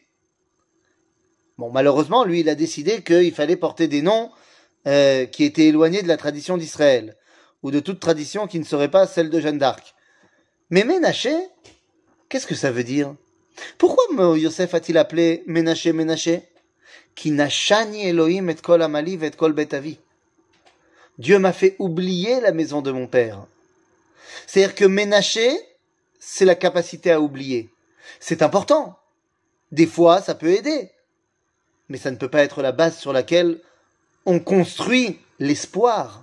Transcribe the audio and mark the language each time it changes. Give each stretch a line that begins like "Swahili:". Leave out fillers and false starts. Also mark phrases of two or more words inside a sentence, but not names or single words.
French: Bon, malheureusement, lui, il a décidé qu'il fallait porter des noms qui étaient éloignés de la tradition d'Israël, ou de toute tradition qui ne serait pas celle de Jeanne d'Arc. Mais Ménaché, qu'est-ce que ça veut dire? Pourquoi Yosef a-t-il appelé Ménaché Ménaché?
Hebrew: Ki nashani Elohim et kol amali et kol bet avi.
French: Dieu m'a fait oublier la maison de mon père. C'est-à-dire que Ménaché, c'est la capacité à oublier. C'est important. Des fois, ça peut aider. Mais ça ne peut pas être la base sur laquelle on construit l'espoir.